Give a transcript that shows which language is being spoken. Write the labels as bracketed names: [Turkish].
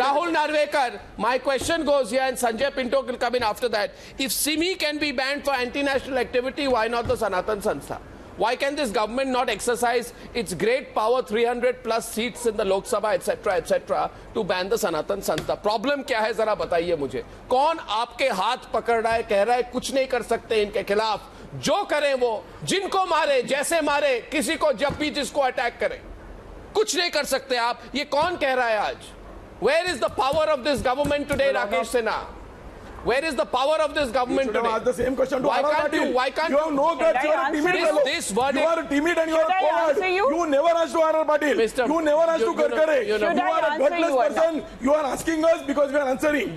[English] Rahul Narvekar, my question goes here, and Sanjay Pinto will come in after that. If Simi can be banned for anti-national activity, why not the Sanatan Sanstha? Why can this government not exercise its great power, 300 plus seats in the Lok Sabha, etc., to ban the Sanatan Sanstha? [Hindi] Problem क्या है जरा बताइए मुझे. कौन आपके हाथ पकड़ रहा है, कह रहा है कुछ नहीं कर सकते इनके खिलाफ, जो करें वो, जिनको मारे, जैसे मारे, किसी को जब भी जिसको अटैक करें, कुछ नहीं कर सकते आप. ये कौन कह रहा है आज? [English] Where is the power of this government today, Rakesh Sinha? Where is the power of this government today? Ask the same question to why can't you? Why can't you? Have no guts. You are timid. You are timid and you are coward. You never asked to R.R. Patil. You never asked to Karkare. You are a gutless person. You are asking us because we are answering.